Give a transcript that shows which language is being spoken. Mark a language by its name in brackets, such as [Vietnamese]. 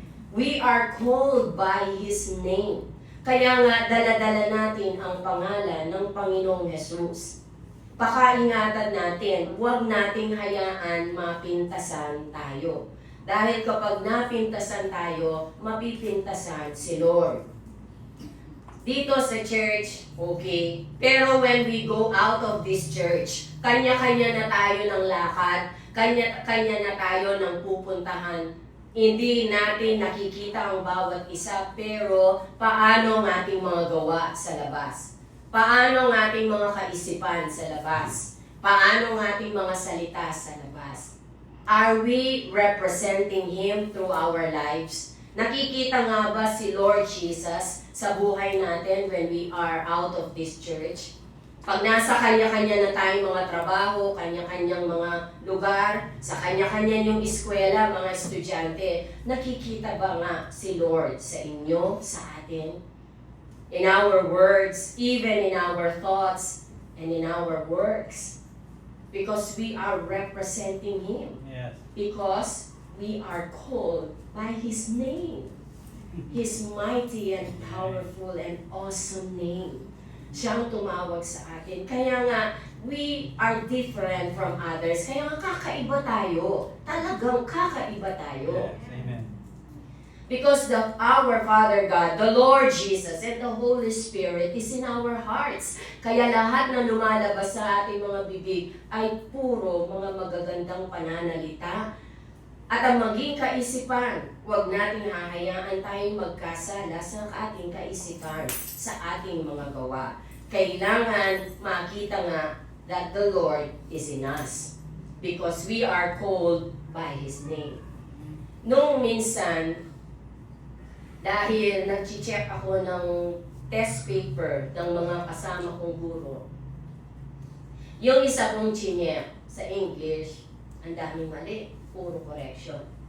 [English] We are called by His name. [Filipino] Kaya nga dala-dala natin ang pangalan ng Panginoong Jesus. Pakaingatan natin, huwag nating hayaan mapintasan tayo. Dahil kapag napintasan tayo, mapipintasan si Lord. Dito sa church, okay. Pero when we go out of this church, kanya-kanya na tayo ng lakad, kanya-kanya na tayo ng pupuntahan. Hindi natin nakikita ang bawat isa, pero paano ang ating mga gawa sa labas? Paano ang ating mga kaisipan sa labas? Paano ang ating mga salita sa labas? [English] Are we representing Him through our lives? [Filipino] Nakikita nga ba si Lord Jesus sa buhay natin when we are out of this church? Pag nasa kanya-kanya na tayong mga trabaho, kanya-kanyang mga lugar, sa kanya-kanya yung eskwela, mga estudyante, nakikita ba nga si Lord sa inyo, sa atin? [English] In our words, even in our thoughts, and in our works. Because we are representing Him. Yes. Because we are called by His name. His mighty and powerful and awesome name. [Filipino] Siyang tumawag sa atin. Kaya nga, we are different from others. Kaya nga, kakaiba tayo. Talagang kakaiba tayo. Amen. [English] Because our Father God, the Lord Jesus, and the Holy Spirit is in our hearts. [Filipino] Kaya lahat na lumalabas sa ating mga bibig ay puro mga magagandang pananalita. At ang maging kaisipan, huwag nating hahayaan tayong magkasala sa ating kaisipan, sa ating mga gawa. Kailangan makita nga that the Lord is in us. [English] Because we are called by His name. [Filipino] Nung minsan, dahil nag-check ako ng test paper ng mga kasama kong guro, yung isa kong chinyek sa English, ang daming mali, puro correction.